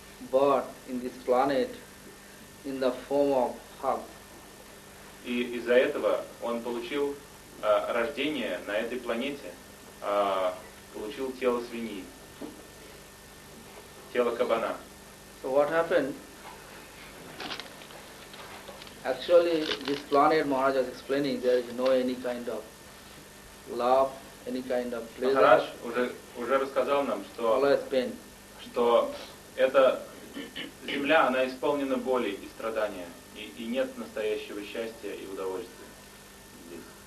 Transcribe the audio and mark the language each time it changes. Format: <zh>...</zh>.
<en>birth in this planet in the form of hug.</en> <ru>И из-за этого он получил рождение на этой планете, получил тело свиньи, тело кабана.</ru> <en>So what happened? Actually, this planet, Maharaj was explaining, there is no any kind of love, any kind of pleasure.</en> <ru>Maharaj уже рассказал нам, что эта земля, она исполнена боли и страдания, и нет настоящего счастья и удовольствия здесь.</ru>